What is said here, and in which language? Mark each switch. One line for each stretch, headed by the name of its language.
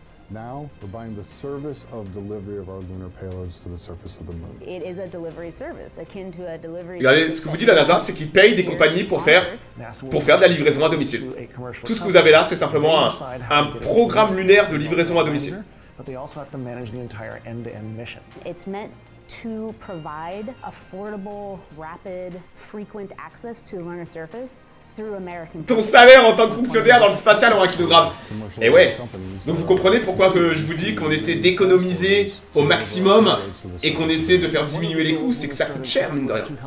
English: Now, we're buying the service of delivery of our lunar payloads to the surface of the moon. It is a delivery service akin to a delivery.
French: Regardez, ce que vous dit la NASA, c'est qu'ils payent des compagnies pour faire de la livraison à domicile. Tout ce que vous avez là, c'est simplement un programme lunaire de livraison à domicile.
English: But they also have to manage the entire end-to-end mission. It's meant to provide affordable, rapid, frequent access to the lunar surface.
French: Ton salaire en tant que fonctionnaire dans le spatial en 1 kg. Et ouais, donc vous comprenez pourquoi que je vous dis qu'on essaie d'économiser au maximum et qu'on essaie de faire diminuer les coûts, c'est que ça coûte cher, mine de rien.